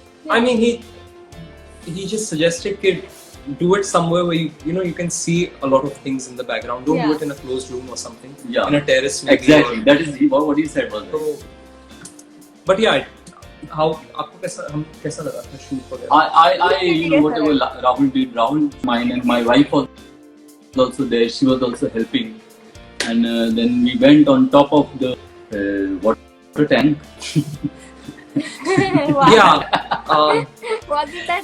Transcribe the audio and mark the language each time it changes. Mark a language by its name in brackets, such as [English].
[English] I mean, he just suggested that do it somewhere where you can see a lot of things in the background. Don't do it in a closed room or something. Yeah. In a terrace. Exactly. That is what he said was. So, but yeah, [Hindi] आपको कैसा लगा था shoot वगैरह? [English] I whatever Rahul did, mine, and my wife was also there. She was also helping, and then we went on top of the water tank. Yeah. Wasn't that?